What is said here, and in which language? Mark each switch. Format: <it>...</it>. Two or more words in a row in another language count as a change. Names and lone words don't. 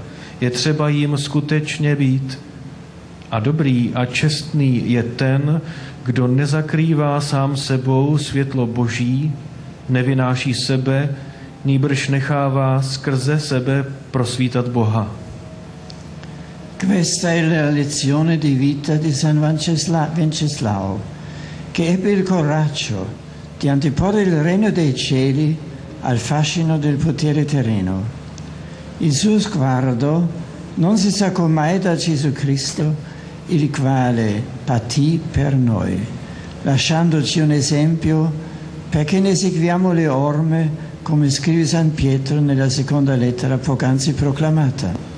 <cs>Je třeba jim skutečně být. A dobrý a čestný je ten, kdo nezakrývá sám sebou světlo Boží, nevynáší sebe, nýbrž nechává skrze sebe prosvítat Boha.</cs> <it>Questa è la lezione di vita di San Venceslao, che ebbe il coraggio di anteporre il regno dei cieli al fascino del potere terreno. Il suo sguardo non si staccò mai da Gesù Cristo, il quale patì per noi, lasciandoci un esempio perché ne seguiamo le orme, come scrive San Pietro nella seconda lettera poc'anzi proclamata.</it>